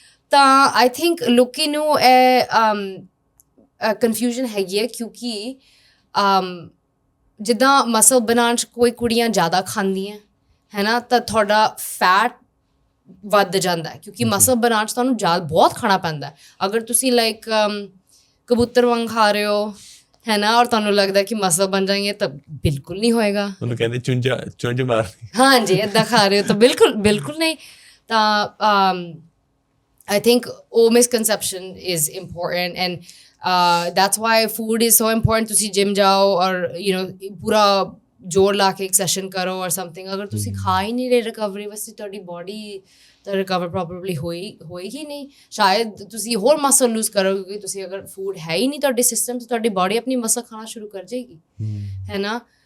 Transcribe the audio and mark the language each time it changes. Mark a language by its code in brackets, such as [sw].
[pa] ਤਾਂ [en] I think [pa] ਲੋਕੀ ਨੂੰ ਇਹ ਕਨਫਿਊਜ਼ਨ ਹੈਗੀ ਹੈ ਕਿਉਂਕਿ ਜਿੱਦਾਂ ਮਸਲ ਬਣਾਉਣ 'ਚ ਕੋਈ ਕੁੜੀਆਂ ਜ਼ਿਆਦਾ ਖਾਂਦੀਆਂ ਹੈ ਨਾ, ਤਾਂ ਤੁਹਾਡਾ ਫੈਟ ਵੱਧ ਜਾਂਦਾ ਹੈ ਕਿਉਂਕਿ ਮਸਲ ਬਣਾਉਣ 'ਚ ਤੁਹਾਨੂੰ ਬਹੁਤ ਖਾਣਾ ਪੈਂਦਾ ਹੈ। ਅਗਰ ਤੁਸੀਂ ਲਾਈਕ ਕਬੂਤਰ ਵਾਂਗ ਖਾ ਰਹੇ ਹੋ ਹੈ ਨਾ ਔਰ ਤੁਹਾਨੂੰ ਲੱਗਦਾ ਕਿ ਮਸਲ ਬਣ ਜਾਏਂਗੇ ਤਾਂ ਬਿਲਕੁਲ ਨਹੀਂ ਹੋਏਗਾ। ਉਹਨੂੰ ਕਹਿੰਦੇ ਚੁੰਝ ਮਾਰਨੀ। ਹਾਂਜੀ ਇੱਦਾਂ ਖਾ ਰਹੇ ਹੋ ਤਾਂ ਬਿਲਕੁਲ ਨਹੀਂ। [en] ਤਾਂ I think ਉਹ misconception is important and that's why food is so important। [pa] ਤੁਸੀਂ ਜਿਮ ਜਾਓ ਔਰ ਪੂਰਾ ਜੋਰ ਲਾ ਕੇ ਇੱਕ ਸੈਸ਼ਨ ਕਰੋ ਔਰ ਸਮਥਿੰਗ, ਅਗਰ ਤੁਸੀਂ ਖਾ ਹੀ ਨਹੀਂ ਰਹੇ ਰਿਕਵਰੀ ਵਾਸਤੇ ਤੁਹਾਡੀ ਬੋਡੀ ਤਾਂ ਰਿਕਵਰ ਪ੍ਰੋਪਰਲੀ ਹੋਏਗੀ ਨਹੀਂ। ਸ਼ਾਇਦ ਤੁਸੀਂ ਹੋਰ ਮਸਲ ਲੂਜ਼ ਕਰੋਗੇ ਕਿਉਂਕਿ ਤੁਸੀਂ ਅਗਰ ਫੂਡ ਹੈ ਹੀ ਨਹੀਂ ਤੁਹਾਡੇ ਸਿਸਟਮ 'ਚ, ਤੁਹਾਡੀ ਬੋਡੀ ਆਪਣੀ ਮਸਲ ਖਾਣਾ ਸ਼ੁਰੂ ਕਰ ਜਾਏਗੀ ਹੈ ਨਾ।